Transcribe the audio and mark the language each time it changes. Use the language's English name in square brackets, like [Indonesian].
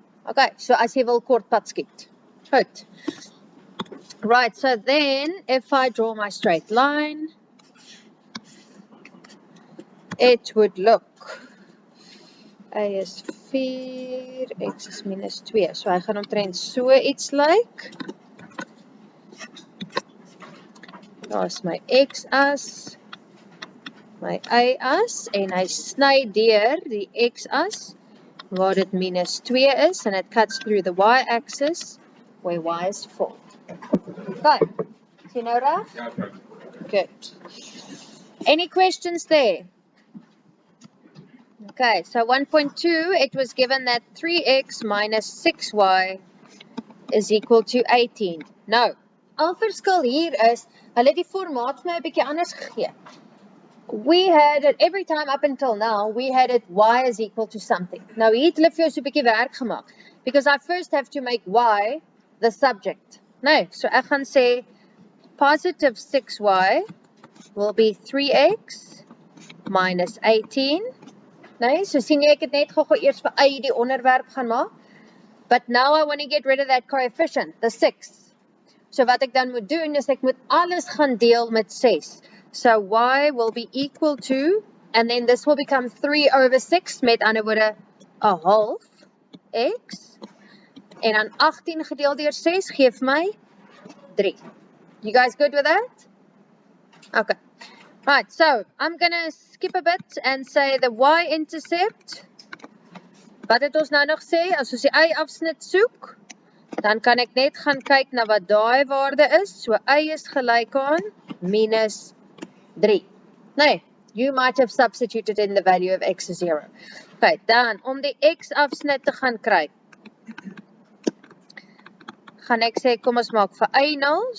[English] Okay, so [Afrikaans] as jy wil kortpad skiet. Goed. [English] Right, so then if I draw my straight line, it would look, y is 4, x is -2. [Afrikaans] So hy gaan omtrent so iets lyk. Daar is my x-as, my y-as, en hy sny deur die x-as, waar dit -2 is, [English] and it cuts through the y-axis, where y is 4. [Afrikaans] Okay, is jy nou reg? Ja, okay. [English] Good. Any questions there? Okay, so 1.2, it was given that 3x minus 6y is equal to 18. [Afrikaans] Nou, al verskil hier is, hulle het die formaat vir my 'n bietjie anders gegee. [English] We had it, every time up until now, we had it y is equal to something. [Afrikaans] Nou, hier het hulle vir jou so 'n bietjie werk gemaak. [English] Because I first have to make y the subject. Nou, so [Afrikaans] ek gaan sê, [English] positive 6y will be 3x minus 18. [Afrikaans] Nee, so sien jy, ek het net gou eers vir y die onderwerp gaan maak. [English] But now I want to get rid of that coefficient, the 6. [Afrikaans] So wat ek dan moet doen, is ek moet alles gaan deel met 6. [English] So y will be equal to, and then this will become 3 over 6, [Afrikaans] met ander woorde, [English] 1/2 x. [Afrikaans] En dan 18 gedeeld deur 6 geef my 3. [English] You guys good with that? Okay. Right, so I'm going to skip a bit and say the y-intercept. [Afrikaans] Wat het ons nou nog sê? As ons die y-afsnit soek, dan kan ek net gaan kyk na wat daai waarde is. So y is gelyk aan -3. [English] Nee, you might have substituted in the value of x is 0. [Afrikaans] Okay, dan om die x-afsnit te gaan kry, gaan ek sê, kom ons maak vir y 0.